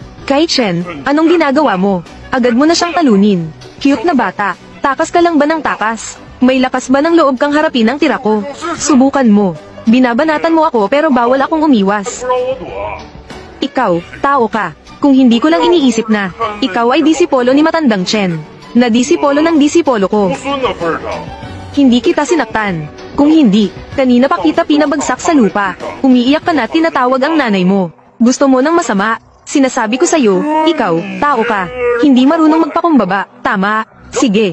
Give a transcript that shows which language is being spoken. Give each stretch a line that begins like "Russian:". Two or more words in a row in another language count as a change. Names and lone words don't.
Filipino: Kai Chen, anong ginagawa mo? Agad mo na siyang talunin. Cute na bata. Takas ka lang ba ng takas? May lakas ba ng loob kang harapin ang tira ko? Subukan mo. Binabanatan mo ako pero bawal akong umiwas.
Chinese: 不让我躲啊！
Filipino: Ikaw, tao ka. Kung hindi ko lang iniisip na, ikaw ay disipolo ni Matandang Chen. Na disipolo ng disipolo ko.
Chinese: 徒孙的份儿上，
Filipino: Hindi kita sinaktan. Kung hindi, kanina pa kita pinabagsak sa lupa. Umiiyak ka na at tinatawag ang nanay mo. Gusto mo ng masama? Sinasabi ko sa'yo, ikaw, tao ka. Hindi marunong magpakumbaba. Tama. Sige.